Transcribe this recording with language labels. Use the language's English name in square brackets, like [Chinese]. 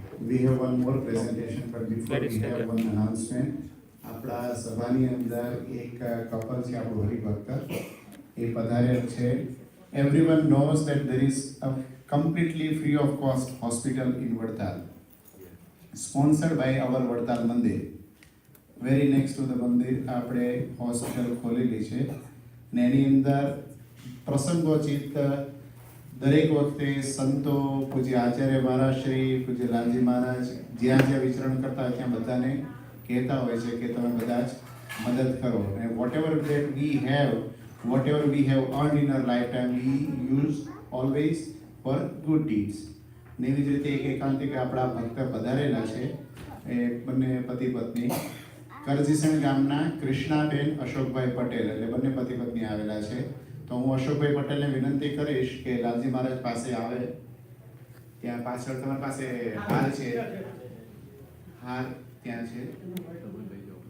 [English] We have one more presentation, but before we have one announcement. [Gujarati] આપણા સભાની અંદર એક કપલ છે, આપણું હરિભક્ત એ પધારેલ છે. [English] Everyone knows that there is a completely free of cost hospital in Vadtal, sponsored by our Vadtal Mandir. Very next to the Mandir [Gujarati] આપણે hospital ખોલેલી છે ને એની અંદર પ્રસંગોચિત દરેક વખતે સંતો, પૂજ્ય આચાર્ય મહારાજશ્રી, પૂજ્ય લાલજી મહારાજ જ્યાં જ્યાં વિચરણ કરતા હોય ત્યાં બધાને કહેતા હોય છે કે તમે બધા જ મદદ કરો. [English] અને whatever we have earned in our lifetime we use always for good deeds. [Gujarati] ને એવી જ રીતે એક એકાંતિક આપણા ભક્ત પધારેલા છે, એ બંને પતિ પત્ની કરજીસણ ગામના કૃષ્ણાબેન અશોકભાઈ પટેલ, એટલે બંને પતિ પત્ની આવેલા છે. તો હું અશોકભાઈ પટેલને વિનંતી કરીશ કે લાલજી મહારાજ પાસે આવે. ત્યાં પાછળ તમારી પાસે હાર છે, હાર ત્યાં છે.